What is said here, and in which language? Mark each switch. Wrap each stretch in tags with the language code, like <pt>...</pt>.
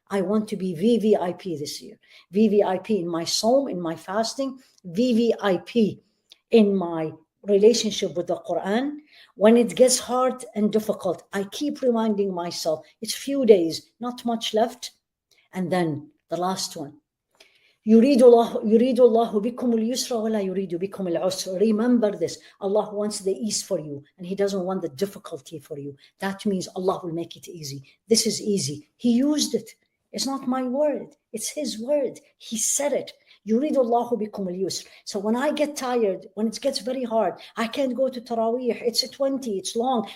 <en>I want to be VVIP this year. VVIP in my sawm, in my fasting, VVIP in my relationship with the Quran. When it gets hard and difficult, I keep reminding myself, it's few days, not much left. And then the last one.</en> <ar>يريد الله بكم اليسر ولا يريد بكم العسر.</ar> <en>Remember this. Allah wants the ease for you and He doesn't want the difficulty for you. That means Allah will make it easy. This is easy. He used it. It's not my word. It's His word. He said it.</en> <ar>يريد الله بكم اليسر.</ar> <en>So when I get tired, when it gets very hard, I can't go to Taraweeh. It's 20. It's long.</en>